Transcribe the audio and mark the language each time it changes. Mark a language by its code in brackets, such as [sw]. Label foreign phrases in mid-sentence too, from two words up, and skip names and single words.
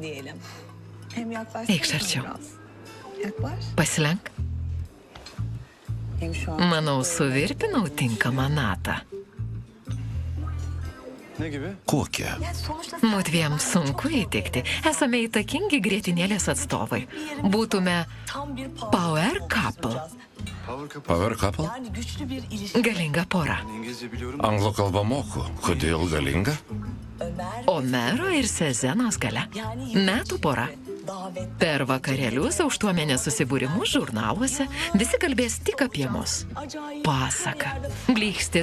[lt] Eikš arčiau. Pasilenk. Manau, suvirpinau tinkamą natą. Kokia? Mudviem sunku įtikti. Esame įtakingi grietinėlės atstovai. Būtume [en] power couple. Power couple? [lt] Galinga pora. Anglų kalbą moku. Kodėl galinga? Omero ir Sezenos galia. Metų pora. Per vakarėlius, aukštuomenės susibūrimus žurnaluose visi kalbės tik apie mus. Pasaka. Blykstės.